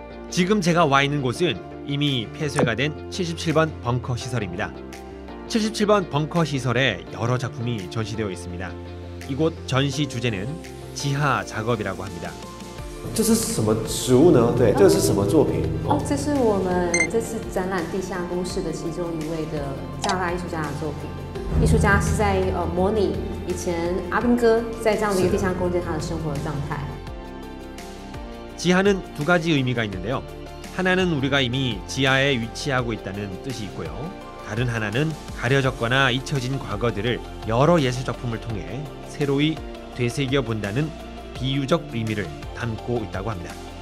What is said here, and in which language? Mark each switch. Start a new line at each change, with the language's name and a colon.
Korean: 지금 제가 와 있는 곳은 이미 폐쇄가 된 77번 벙커 시설입니다. 77번 벙커 시설에 여러 작품이 전시되어 있습니다. 이곳 전시 주제는 지하 작업이라고 합니다.
Chinese: 这是什么植物呢？对，这是什么作品？这是我们这次展览地下工事的其中一位的加拿大艺术家的作品。艺术家是在模拟以前阿兵哥在这样的一个地下空间他的生活的状态。
Korean: 지하는 두 가지 의미가 있는데요. 하나는 우리가 이미 지하에 위치하고 있다는 뜻이 있고요. 다른 하나는 가려졌거나 잊혀진 과거들을 여러 예술작품을 통해 새로이 되새겨 본다는 비유적 의미를 담고 있다고 합니다.